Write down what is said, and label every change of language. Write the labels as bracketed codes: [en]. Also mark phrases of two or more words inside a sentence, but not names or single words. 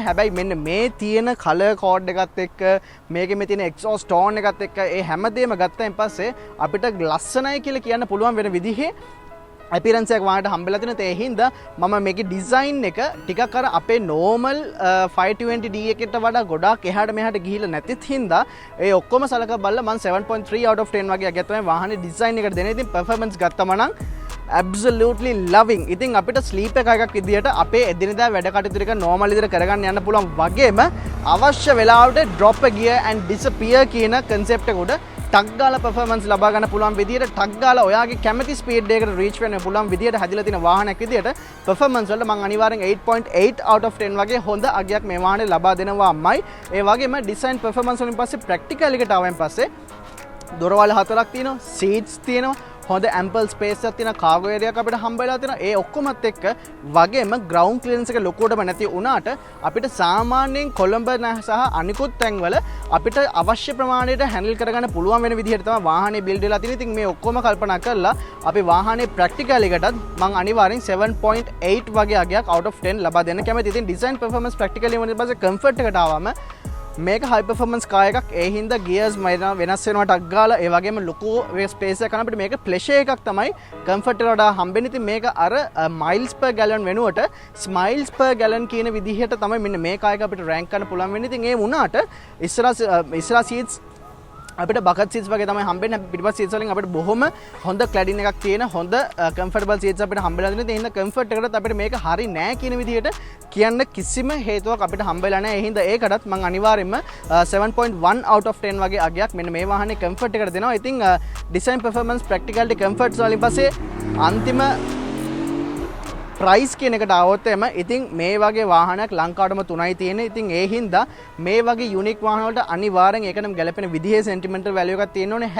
[si] හැබැයි මෙන්න මේ තියෙන [en] color code [si] එකත් එක්ක මේකේ මේ තියෙන [en] exhaust tone [si] එකත් එක්ක ඒ හැමදේම ගත්තයින් පස්සේ අපිට ලස්සනයි කියලා කියන්න පුළුවන් වෙන විදිහේ අපිරන්ස් එකක් වාහනට හම්බෙලා තියෙන. ඒ හින්දා මම මේකේ ඩිසයින් එක ටිකක් අර අපේ normal 520D එකට වඩා ගොඩාක් එහාට මෙහාට ගිහිල්ලා නැතිත් හින්දා ඒ ඔක්කොම සලකලා බලලා මම 7.3 [en] out of 10 [si] වගේ අගයක් තමයි වාහනේ ඩිසයින් එකට දෙන්නේ. ඉතින් performance ගත්තම නම් [en] absolutely loving. [si] ඉතින් අපිට ස්ලීප් එකක් විදියට අපේ එදිනෙදා වැඩ කටයුතු ටික normal විදියට කරගන්න යන්න පුළුවන් වගේම අවශ්‍ය වෙලාවට [en] drop a gear and disappear [si] කියන concept එක උඩ ටක් ගාලා performance ලබා ගන්න පුළුවන් විදියට ටක් ගාලා ඔයාගේ කැමති ස්පීඩ් එකකට reach වෙන්න පුළුවන් විදියට හැදිලා තියෙන වාහනයක් විදියට performance වලට මම අනිවාර්යෙන් 8.8 [en] out of 10 [si] වගේ හොඳ අගයක් මේ වාහනේ ලබා දෙනවාමයි. ඒ වගේම design performance වලින් පස්සේ practical එකට ආවෙන් පස්සේ දොරවල් 4ක් තියෙනවා, seats තියෙනවා, හොඳ [en] ample space [si] එකක් තියෙනවා, [en] cargo area [si] එකක් අපිට හම්බ වෙලා තියෙනවා. ඒ ඔක්කොමත් එක්ක වගේම [en] ground clearance [si] එක ලොකුවටම නැති වුණාට අපිට සාමාන්‍යයෙන් කොළඹ සහ අනිකුත් තැන්වල අපිට අවශ්‍ය ප්‍රමාණයට handle කරගන්න පුළුවන් වෙන විදිහට තමයි වාහනේ build වෙලා තියෙන්නේ. ඉතින් මේ ඔක්කොම කල්පනා කරලා අපි වාහනේ practical එකටත් මම අනිවාර්යෙන් 7.8 වගේ අගයක් [en] out of 10 [si] ලබා දෙන්න කැමතියි. ඉතින් [en] design performance practically [si] වුණාට පස්සේ comfort එකට ආවම මේක [en] high performance car [si] එකක්. ඒ හින්දා gears වෙනස් වෙනවා ටක් ගාලා. ඒ වගේම ලොකු space එකක් කරන අපිට මේක pleasure එකක් තමයි comfort එකට වඩා හම්බෙන්නේ. ඉතින් මේක අර [en] miles per gallon [si] වෙනුවට [en] smiles per gallon [si] කියන විදිහට තමයි මෙන්න මේ car එක අපිට rank කරන්න පුළුවන් වෙන්නේ. ඉතින් ඒ වුණාට ඉස්සරහා seats අපිට [en] bucket seats [si] වගේ තමයි හම්බෙන්නේ. පිටිපස්ස සීට්ස් වලින් අපිට බොහොම හොඳ ක්ලැඩින් එකක් තියෙන හොඳ [en] comfortable seats [si] අපිට හම්බෙලා තියෙනවා. ඒ හින්දා කම්ෆර්ට් එකටත් අපිට මේක හරි නෑ කියන විදිහට කියන්න කිසිම හේතුවක් අපිට හම්බෙලා නෑ. ඒ හින්දා ඒකටත් මම අනිවාර්යෙන්ම 7.1 [en] out of 10 [si] වගේ අගයක් මෙන්න මේ වාහනේ කම්ෆර්ට් එකට දෙනවා. ඉතින් [en] design performance practicality comforts [si] වලින් පස්සේ අන්තිම ප්‍රයිස් කියන එකට આવොත් එම ඉතින් මේ වගේ වාහනයක් ලංකාවටම 3යි තියෙන්නේ. ඉතින් ඒ හින්දා මේ වගේ යුනික් වාහන වලට අනිවාර්යෙන් ඒකටම ගැලපෙන විදිහේ [en] sentimental value [si] එකක් තියෙන්න ඕනේ.